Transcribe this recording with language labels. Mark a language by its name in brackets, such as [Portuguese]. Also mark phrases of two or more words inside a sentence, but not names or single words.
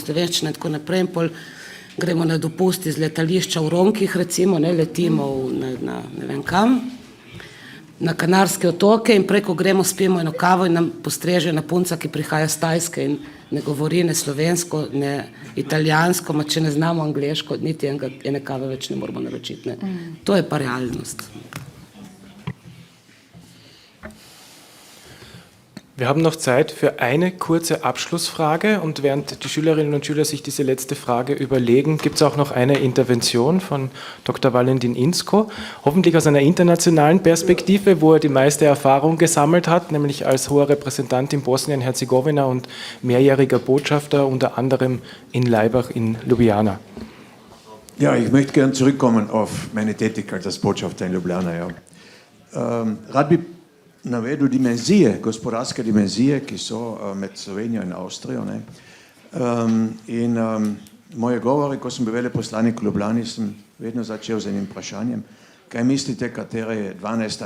[Slovenian] slovenščina in tako naprej, in pol gremo na dopust iz letališča v Ronkih, recimo, ne, letimo na ne vem kam, na Kanarske otoke in preko gremo, spijemo eno kavo in nam postreže na punca, ki prihaja z Tajske in ne govori ne slovensko, ne italijansko, ma če ne znamo angleško, niti ene kave več ne moramo naročiti. Ne. To je pa realnost. [German] Wir haben noch Zeit für eine kurze Abschlussfrage und während die Schülerinnen und Schüler sich diese letzte Frage überlegen, gibt es auch noch eine Intervention von Dr. Valentin Inzko, hoffentlich aus einer internationalen Perspektive, wo er die meiste Erfahrung gesammelt hat, nämlich als hoher Repräsentant in Bosnien-Herzegowina und mehrjähriger Botschafter, unter anderem in Laibach in Ljubljana. Ja, ich möchte gern zurückkommen auf meine Tätigkeit als Botschafter in Ljubljana. Ja. [Slovenian] Rad bi navedel dimenzije, gospodarske dimenzije, ki so med Slovenijo in Avstrijo. Ne. Moje govore, ko sem bil veleposlanik v Ljubljani, sem vedno začel z enim vprašanjem, kaj mislite, katera je 12.